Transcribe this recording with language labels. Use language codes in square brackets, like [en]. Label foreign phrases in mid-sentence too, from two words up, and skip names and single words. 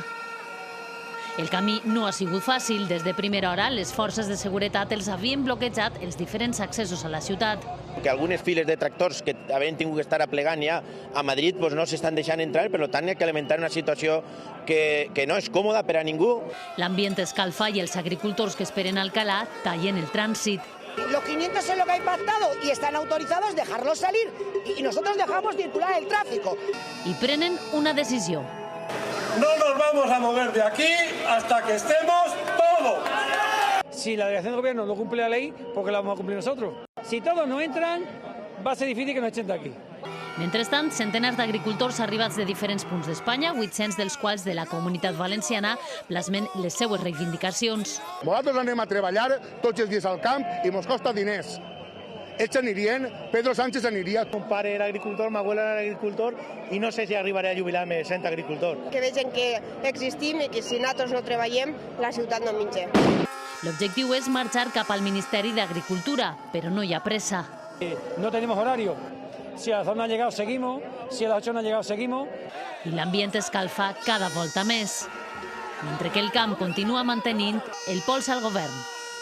[ca] El camí no ha sigut fàcil. Des de primera hora, les forces de seguretat els havien bloquejat els diferents accessos a la ciutat. Que algunes files de tractors que havien tingut que estar aplegant ja a Madrid no s'estan deixant entrar, per tant, hi ha que alimentar una situació que no és còmoda per a ningú. L'ambient escalfa i els agricultors que esperen a Alcalá tallen el trànsit. [es] Los 500 es lo que hay pactado y están autorizados dejarlos salir y nosotros dejamos circular el tráfico. [ca] I prenen una decisió. [es] No nos vamos a mover de aquí hasta que estemos todos. Si la delegación del gobierno no cumple la ley, ¿por qué la vamos a cumplir nosotros? Si todos no entran, va a ser difícil que nos echen de aquí. [ca] Mentrestant, centenars d'agricultors arribats de diferents punts d'Espanya, 800 dels quals de la Comunitat Valenciana, plasmen les seues reivindicacions. Nosaltres anem a treballar tots els dies al camp i mos costa diners. Ells anirien, Pedro Sánchez aniria. Mon pare era agricultor, ma abuela era agricultor i no sé si arribaré a jubilar-me sent agricultor. Que vegin que existim i que si nosaltres no treballem, la ciutat no menja. L'objectiu és marxar cap al Ministeri d'Agricultura, però no hi ha pressa. [es] No tenemos horario. Si a las 2 no ha llegado, seguimos. Si a las 8 no ha llegado, seguimos. [ca] I l'ambient escalfa cada volta més, mentre que el camp continua mantenint el pols al govern.